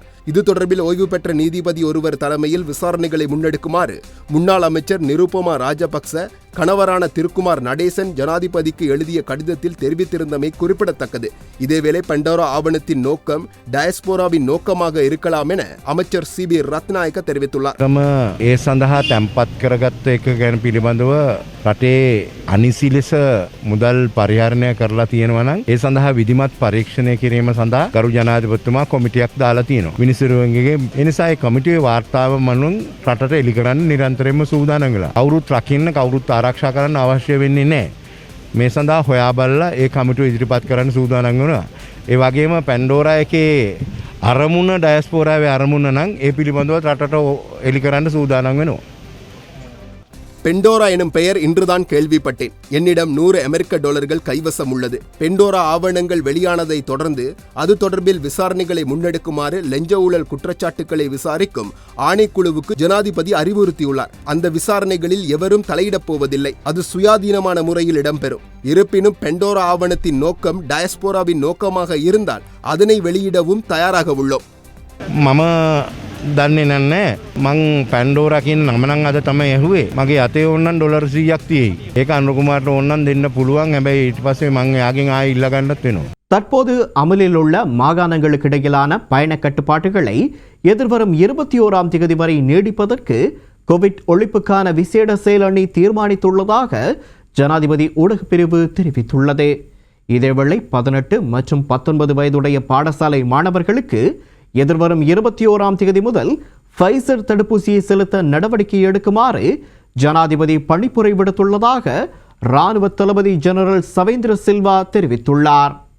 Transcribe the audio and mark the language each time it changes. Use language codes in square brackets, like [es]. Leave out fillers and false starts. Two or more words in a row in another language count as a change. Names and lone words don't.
[ta] இது தொடர்பில் ஓய்வு பெற்ற நீதிபதி ஒருவர் தலைமையில் விசாரணைகளை முன்னெடுக்குமாறு முன்னாள் அமைச்சர் நிருபமா ராஜபக்ச கணவரான திருக்குமார் நடேசன் ஜனாதிபதிக்கு எழுதிய கடிதத்தில் தெரிவித்திருந்தமை குறிப்பிடத்தக்கது. இதேவேளை பண்டோரா ஆவணத்தின் நோக்கம் டயஸ்போராவின் நோக்கமாக இருக்கலாம் என அமைச்சர் சிபி ரத்நாயக்க தெரிவித்துள்ளார். [si] ඒ සඳහා තැන්පත් කරගත්ත එක ගැන පිළිබඳව රටේ අනිසි ලෙස මුදල් පරිහරණය කරලා තියෙනවා නම් ඒ සඳහා විධිමත් පරීක්ෂණය කිරීම සඳහා ගරු ජනාධිපතිතුමා කොමිටියක් දාලා තියෙනවා. මිනිසුරුවන්ගේ ඒ නිසා ඒ කොමිටියේ වාර්තාව මනුන් රටට එලි කරන්න නිරන්තරයෙන්ම සූදානම් වෙලා. කවුරුත් රකින්න කවුරුත් ආරක්ෂා කරන්න අවශ්‍ය වෙන්නේ නැහැ. මේ සඳහා හොයා බලලා ඒ කමිටුව ඉදිරිපත් කරන්න සූදානම් වෙනවා. ඒ වගේම පැන්ඩෝරා එකේ අරමුණ ඩයස්පෝරාවේ අරමුණ නම් ඒ පිළිබඳව රටට එලි කරන්න සූදානම් වෙනවා. [ta] பெண்டோரா எனும் பெயர் இன்றுதான் கேள்விப்பட்டேன். என்னிடம் $100 கைவசம் உள்ளது. பெண்டோரா ஆவணங்கள் வெளியானதை தொடர்ந்து அது தொடர்பில் விசாரணைகளை முன்னெடுக்குமாறு லஞ்ச ஊழல் குற்றச்சாட்டுகளை விசாரிக்கும் ஆணைக்குழுவுக்கு ஜனாதிபதி அறிவுறுத்தியுள்ளார். அந்த விசாரணைகளில் எவரும் தலையிடப் போவதில்லை. அது சுயாதீனமான முறையில் இடம்பெறும். இருப்பினும் பெண்டோரா ஆவணத்தின் நோக்கம் டயஸ்போராவின் நோக்கமாக இருந்தால் அதனை வெளியிடவும் தயாராக உள்ளோம். [si] මම දන්නේ නැහැ මං පැන්ඩෝරා කියන නම නම් අද තමයි ඇහුවේ. මගේ අතේ ඕනනම් $100ක් තියෙයි. ඒක අනුකුමාරට ඕනනම් දෙන්න පුළුවන්. හැබැයි ඊට පස්සේ මං එයාගෙන් ආයෙ ඉල්ල ගන්නත් වෙනවා. [ta] தற்போது அமலில் உள்ள மாகாணங்களுக்கிடையிலான பயண கட்டுப்பாட்டுகளை எதிர்வரும் 21ஆம் தேதி வரை நீடிப்பதற்கு கோவிட் ஒழிப்புக்கான விசேட செயலணி தீர்மானித்துள்ளதாக ஜனாதிபதி ஊடகப் பிரிவு தெரிவித்துள்ளது. இதேவேளை 18 மற்றும் 19 வயதுடைய பாடசாலை மாணவர்களுக்கு எதிர்வரும் 21ஆம் தேதி முதல் ஃபைசர் தடுப்பூசியை செலுத்த நடவடிக்கை எடுக்குமாறு ஜனாதிபதி பணிப்புரை விடுத்துள்ளதாக இராணுவ தளபதி ஜெனரல் சவேந்திர சில்வா தெரிவித்துள்ளார்.